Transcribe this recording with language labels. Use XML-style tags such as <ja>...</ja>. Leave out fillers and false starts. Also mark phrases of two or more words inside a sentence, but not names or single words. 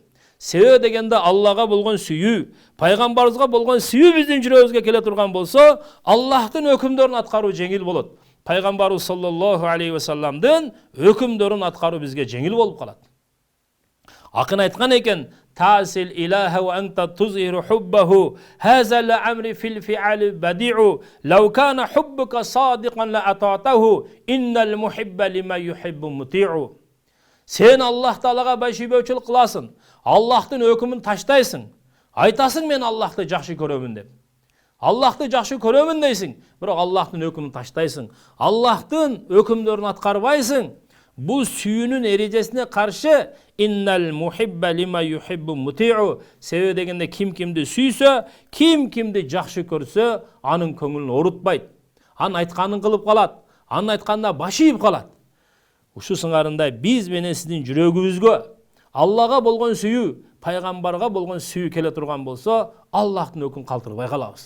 <ky>Себеби дегенде Аллага болгон сүйүү, пайгамбарыбызга болгон сүйүү биздин жүрөгүбүзгө келе турган болсо, Аллахтын өкүмдөрүн аткаруу жеңил болот. Пайгамбарыбыз</ky> <ar>صلى الله عليه وسلمдын</ar> <ky>өкүмдөрүн аткаруу бизге жеңил болуп калат. Акын айткан экен:</ky> <ar>"تعصي الإله وأنت تظهر حبه، هذا لعمري في الفعال بديع، لو كان حبك صادقا لأطعته، إن المحب لمن يحب مطيع."</ar> <ky>Сен Аллах Таалага байшибөчүлүк кыласың, Аллахтын өкүмүн таштайсың. Айтасың мен Аллахты жакшы көрөмүн деп. Аллахты жакшы көрөмүн дейсиң, бирок Аллахтын өкүмүн таштайсың. Аллахтын өкүмдөрүн аткарбайсың. Бул сүйүүнүн эрежесине каршы</ky> <ar>إن المحب لمن يحب مطيع.</ar> <ky>Себеби дегенде ким кимди сүйсө, ким кимди жакшы көрсө, анын көңүлүн орутпайт. Анын айтканын кылып калат. Анын айтканына баш ийип калат. Ушу сыңарында биз менен сиздин жүрөгүбүзгө Аллага болгон сүйүү, пайгамбарга болгон сүйүү келе турган болсо, Аллахтын өкүмүн калтырбай калабыз.</ky>